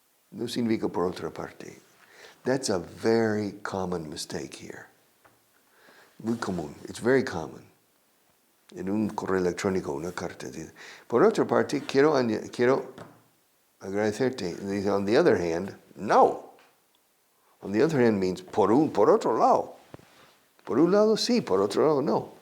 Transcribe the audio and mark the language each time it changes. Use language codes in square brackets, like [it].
[es] No significa por otra parte. [en] That's a very common mistake here. [es] Muy común. [en] It's very common. [es] En un correo electrónico, una carta. Por otra parte, quiero agradecerte. [en] Dice, on the other hand, no. On the other hand means [es] por otro lado. Por un lado sí, por otro lado no.